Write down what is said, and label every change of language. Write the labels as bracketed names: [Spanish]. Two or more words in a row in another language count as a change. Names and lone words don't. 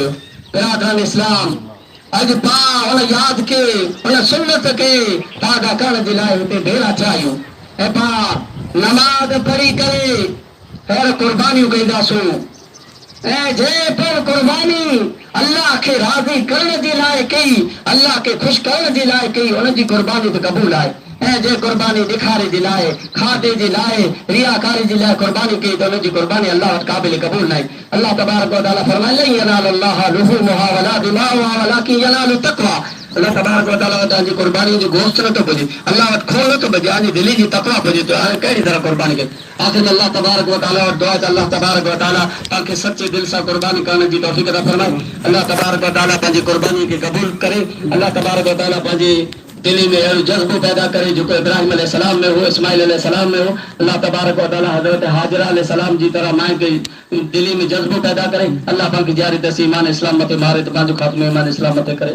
[Sindhi] बिरादरान इस्लाम, अॼु पाण हुन यादि खे हुन सुन्नत खे ताज़ा करण जे लाइ हिते भेरा थिया आहियूं ऐं पाण नमाज़ पढ़ी करे अहिड़ कुर्बानियूं कंदासूं जे पर कुर्बानी अल्लाह के राज़ी करण जे लाइ कई, अल्लाह के ख़ुशि करण जे लाइ कई, उनजी कुर्बानी बि क़बूल आहे। जे कुर्बानी ॾेखारे जे लाइ, खाधे जे लाइ, रियाकारी जे लाइ कुर्बानी कई त उनजी कुर्बानी अल्लाह वटि क़ाबिल क़बूल न आहे। अल्लाह तबारक व तआला फरमाए [Arabic] لن ينال الله لحومها ولا دماؤها ولكن يناله التقوى. [Sindhi] अल्लाह तबारक व तआला तव्हांजी कुर्बानी जो गोश्त नथो पुॼे, अल्लाह वटि खून नथो पुॼे, तव्हांजी दिलि जी तक़वा पुॼे थो। हाणे कहिड़ी तरह कुर्बानी कजे? आख़िर अल्लाह तबारक व तआला वटि दुआ त अल्लाह तबारक व तआला तव्हांखे सचे दिलि सां कुर्बानी करण जी तौफ़ीक़ अता फरमाए। अल्लाह तबारक व तआला पंहिंजी कुर्बानी खे क़बूल करे। अल्लाह तबारक व तआला पंहिंजे दिलि में अहिड़ो जज़्बो पैदा करे जेको इब्राहिम अलैहिस्सलाम में हो, इस्माइल अलैहिस्सलाम में हो। अल्लाह तबारक व तआला हज़रत हाजिरा अलैहिस्सलाम जी तरह माए खे दिलि में जज़्बो पैदा करे। अल्लाह पाक जारी तसी ईमान इस्लाम मथे मारे त पंहिंजो ख़ात्मो ईमान इस्लाम मथे करे।